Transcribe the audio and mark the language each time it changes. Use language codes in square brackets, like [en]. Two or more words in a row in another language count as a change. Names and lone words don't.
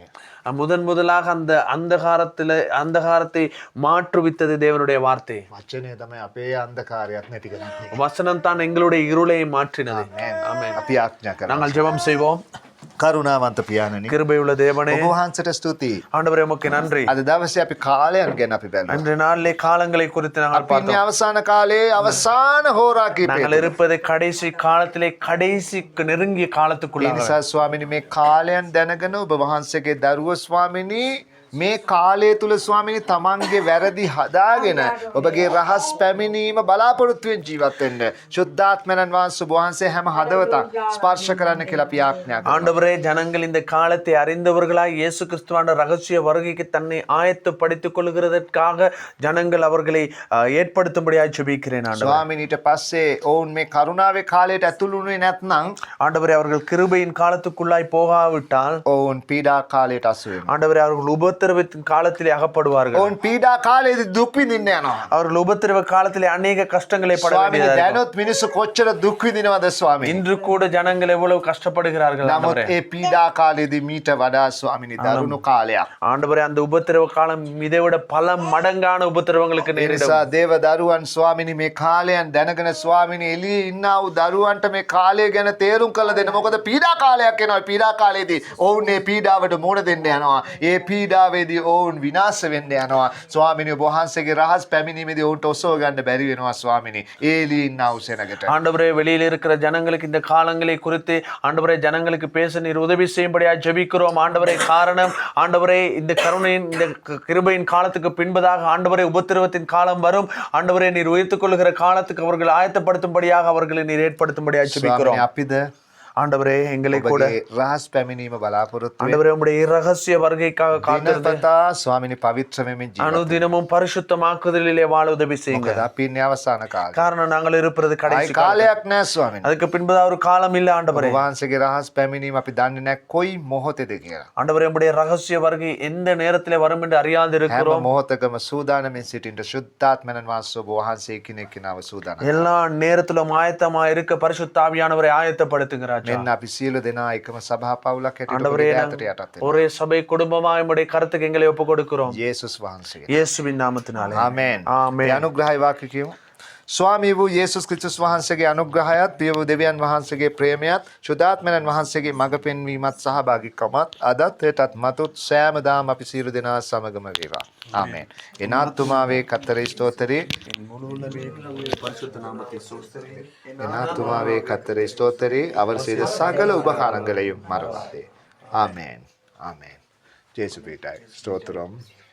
[ta] முதலாக அந்த அந்தகாரத்தை மாற்றுவித்தது தேவனுடைய வார்த்தை. [si] වචනය තමයි අපේ අන්ධකාරයක් නැති කරන්නේ. [ta] வசனம் தான் எங்களுடைய இருளை மாற்றினது. [si] ආමේන්. අපි ආඥා කරමු. [ta] நாங்கள் ஜெபம் செய்வோம். [si] කරුණාවන්ත පියාණනි [ta] கிருபையுள்ள தேவனே [si] ඔබ වහන්සේට ස්තුතියි. [ta] ஆண்டவரே உமக்கு நன்றி. [si] අද දවසේ අපි කාලයන් ගැන අපි බැලුවා. [ta] அன்று நாளிலே காலங்களை குறித்து நாங்கள் [si] අපි ඉන්නේ [ta] பார்த்தோம். [si] අවසාන කාලයේ අවසාන හෝරා [ta] நாங்கள் [si] කීපේ. [ta] இருப்பது கடைசி காலத்திலே கடைசிக்கு நெருங்கிய [si] ඒ [ta] காலத்துக்குள்ளாக. [si] නිසා ස්වාමිනී මේ කාලයන් දැනගෙන ඔබ වහන්සේගේ දරුවෝ ස්වාමිනී මේ කාලය තුල ස්වාමිනී තමන්ගේ වැරදි හදාගෙන ඔබගේ රහස් පැමිණීම බලාපොරොත්තුවෙන් ජීවත් වෙන්න. ශුද්ධාත්මයන් වහන්සේ ඔබ වහන්සේ හැම හදවතක් ස්පර්ශ කරන්න කියලා අපි ආඥා කරනවා. [ta] ஆண்டவரே ஜனங்கள் இந்த காலத்தை அறிந்தவர்களாய் இயேசு கிறிஸ்துவான ரகசிய வருகைக்கு தன்னை ஆயத்தப்படுத்திக் கொள்கிறதற்காக ஜனங்கள் அவர்களை ஏற்படுத்தும்படியாய் ஜெபிக்கிறேன் ஆண்டவரே. [si] ස්වාමිනීට පස්සේ ඔවුන් මේ කරුණාවේ කාලයට ඇතුළු වුණේ නැත්නම් [ta] ஆண்டவரே அவர்கள் கிருபையின் காலத்துக்குள்ளாய் போகாவிட்டால் [si] ඔවුන් පීඩා කාලයට අසු වෙනවා. [ta] ஆண்டவரே அவர்கள் உபத்திரவத்தின் காலத்திலே அகப்படுவார்கள். [si] ඔවුන් පීඩා කාලයේදී දුක් විඳින්න යනවා. [ta] அவர்கள் உபத்திரவ காலத்திலே அநேக கஷ்டங்களை பட [si] ස්වාමිනේ [ta] வேண்டியதா இருக்கும். [si] දැනොත් මිනිස්සු කොච්චර දුක් විඳිනවද ස්වාමිනේ. [ta] இன்று கூட ஜனங்கள் எவ்வளவு கஷ்டப்படுகிறார்கள் [si] නමුත් [ta] ஆண்டவரே. [si] ඒ පීඩා කාලයේදී මීට වඩා ස්වාමිනේ දරුණු කාලයක්. [ta] ஆண்டவரே அந்த உபத்திரவ காலம் இதை விட பல மடங்கான உபத்திரவங்களுக்கு [si] ඒ [ta] நேரிடும். [si] නිසා දේව දරුවන් ස්වාමිනේ මේ කාලයන් දැනගෙන ස්වාමිනේ එළියේ ඉන්නා වූ දරුවන්ට මේ කාලය ගැන තේරුම් කරලා දෙන්න. මොකද පීඩා කාලයක් එනවා. පීඩා කාලයේදී ඔවුන් මේ පීඩාවට මුහුණ දෙන්න යනවා. ඒ පීඩාවේදී ඔවුන් විනාශ වෙන්න යනවා. ස්වාමිනේ ඔබ වහන්සේගේ රහස් පැමිණීමේදී ඔවුන්ට ඔසව ගන්න බැරි වෙනවා ස්වාමිනේ. ඒ එළියේ ඉන්නා වූ සෙනගට. [ta] ஆண்டவரே வெளியில் இருக்கிற ஜனங்களுக்கு இந்த காலங்களை குறித்து ஆண்டவரே ஜனங்களுக்கு பேச நீர் உதவி செய்யும்படியா ஜெபிக்கிறோம் ஆண்டவரே. காரணம் ஆண்டவரே இந்த கருணையின் இந்த கிருபையின் காலத்துக்கு பின்பதாக ஆண்டவரே உபத்திரவத்தின் காலம் வரும். ஆண்டவரே நீர் உயர்த்துக் கொள்ளுகிற காலத்துக்கு அவர்கள் ஆயத்தப்படுத்தும்படியாக அவர்களை நீர் ஏற்படுத்தும்படியா ஜெபிக்கிறோம். [si] ස්වාමිනේ අපිද [ta] ஆண்டவரே எங்களை கூட [si] ඔබගේ රහස් පැමිණීම බලාපොරොත්තු වෙන්න. [ta] ஆண்டவரே உம்முடைய இரகசிய வருகைக்காக காத்திருந்து [si] දිනපතා ස්වාමිනේ පවිත්‍ර වෙමින් ජීවත් [ta] அனுதினமும் பரிசுத்தமாக்குதலிலே வாழ உதவி செய்யுங்க. [si] මොකද අපි ඉන්නේ අවසාන කාලේ. [ta] காரணம் நாங்கள் இருப்பது [si] ආයි [ta] கடைசி காலம். [si] කාලයක් නෑ ස්වාමිනේ. [ta] அதுக்கு பின்பதாக ஒரு காலம் இல்ல ஆண்டவரே. [si] ඔබ වහන්සේගේ රහස් පැමිණීම අපි දන්නේ නැහැ කොයි මොහොතේද කියලා. [ta] ஆண்டவரே உம்முடைய ரகசிய வருகை எந்த நேரத்திலே வரும் என்று அறியாது [si] හැම [ta] இருக்கிறோம். [si] මොහොතකම සූදානමින් සිටින්න ශුද්ධාත්මයන් වහන්සේ ඔබ වහන්සේ එකිනෙක කෙනාව සූදානම්. [ta] எல்லா நேரத்திலும் ஆயத்தமா இருக்க பரிசுத்த ஆவியானவரை ஆயத்தப்படுத்துங்க ராஜா. [si] මෙන්න අපි සියලු දෙනා එකම සභා පවුලක් හැටියට [ta] ஆண்டவரே [si] ඔබගේ [ta] நாங்கள் [si] ඈතට යටත් වෙනවා. [ta] ஒரே சபை குடும்பமாய் உம்முடைய கருத்துக்கு எங்களை ஒப்பு கொடுக்கிறோம். [si] යේසුස් වහන්සේ. [ta] இயேசுவின் நாமத்தினாலே [si] ආමේන්. [ta] ஆமென். [si] ඒ අනුග්‍රහය වාක්‍ය කියමු. ස්වාමී වූ යේසුස් ක්‍රිස්තුස් වහන්සේගේ අනුග්‍රහයත් පිය වූ දෙවියන් වහන්සේගේ ප්‍රේමයත් ශුද්ධාත්මයන් වහන්සේගේ මඟ පෙන්වීමත් සහභාගීකමත් අදත් හෙටත් මතුත් සෑමදාම අපි සියලු දෙනා සමගම වේවා. [ta] ආමේන්. என் ஆத்துமாவே கர்த்தரை ஸ்தோத்திரி என் ஆத்துமாவே கர்த்தரை ஸ்தோத்திரி அவர் செய்த சகல உபகாரங்களையும் மறவாதே. ஆமென் ஆமென். ஜேசு பீட்டாய் ஸ்தோத்திரம்.